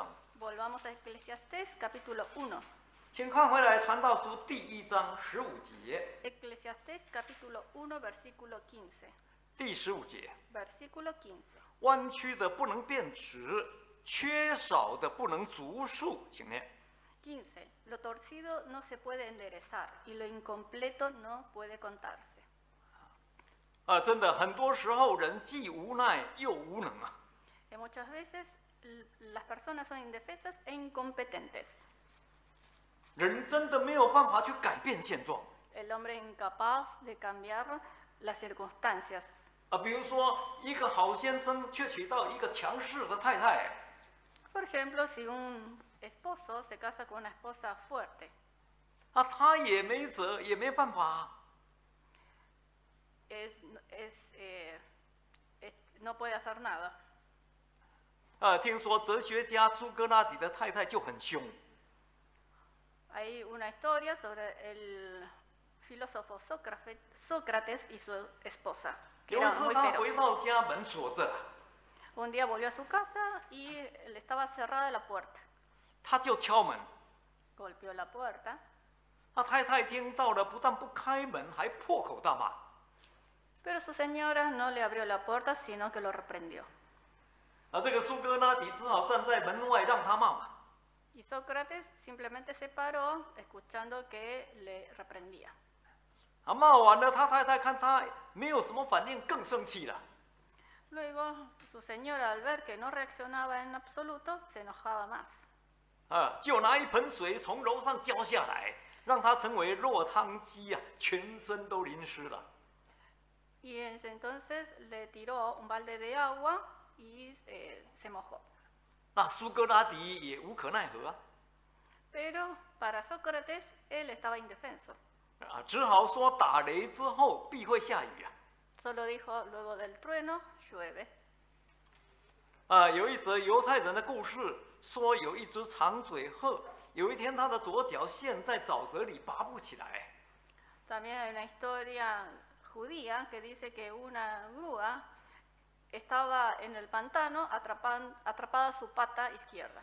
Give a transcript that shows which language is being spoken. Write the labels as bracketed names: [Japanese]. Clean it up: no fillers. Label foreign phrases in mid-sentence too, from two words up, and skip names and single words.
[Spanish] Volvamos a Eclesiastés capítulo 1. [Chinese] 请看回来《传道书》第1章15节， [Spanish] Eclesiastés capítulo 1, versículo 15. [Chinese] 第15节， [Spanish] Versículo 15. [Chinese] 弯曲的不能变直，缺少的不能足数，请念。 15. [Spanish] Lo torcido no se puede enderezar y lo incompleto no puede contarse. [Chinese] 真的，很多时候人既无奈又无能啊。 [Spanish] Y muchas veces las personas son indefensas e incompetentes. [Chinese] 人真的没有办法去改变现状 [Spanish] El hombre es incapaz de cambiar las circunstancias. [Chinese] 比如说，一个好先生却娶到一个强势的太太， [Spanish] Por ejemplo, si un esposo se casa con una esposa fuerte, [Chinese] 他也没辙，也没办法。 [Spanish] no puede hacer nada. [Chinese] 听说哲学家苏格拉底的太太就很凶， [Spanish] Hay una historia sobre el filósofo Sócrates y su esposa, que [Chinese] 有一 [Spanish] eran [Chinese] 次 [Spanish] muy [Chinese] 他回 [Spanish] feroces. [Chinese] 到家，门锁着， [Spanish] Un día volvió a su casa y le estaba cerrada la puerta. [Chinese] 他就敲门。 [Spanish] Golpeó la puerta. [Chinese] 太太听到了，不但不开门，还破口大骂。 [Spanish] Pero su señora no le abrió la puerta, sino que lo reprendió. [Chinese] 这个苏格拉底只好站在门外让他骂嘛。 [Spanish] Y Sócrates simplemente se paró, escuchando que le reprendía. [Chinese] 骂完了，他太太看他没有什么反应，更生气了。 [Spanish] Luego, su señora, al ver que no reaccionaba en absoluto, se enojaba más. [Chinese] 就拿一盆水从楼上浇下来，让他成为落汤鸡啊，全身都淋湿了。 [Spanish] Y entonces le tiró un balde de agua y se mojó. [Chinese] 那苏格拉底也无可奈何啊， [Spanish] Pero para Sócrates, él estaba indefenso. [Chinese] 只好说打雷之后必会下雨啊。 [Spanish] Solo dijo, luego del trueno, llueve. [Chinese] 有一则犹太人的故事，说有一只长嘴鹤，有一天它的左脚陷在沼泽里拔不起来。 [Spanish] También hay una historia judía que dice que una grúa estaba en el pantano atrapada su pata izquierda.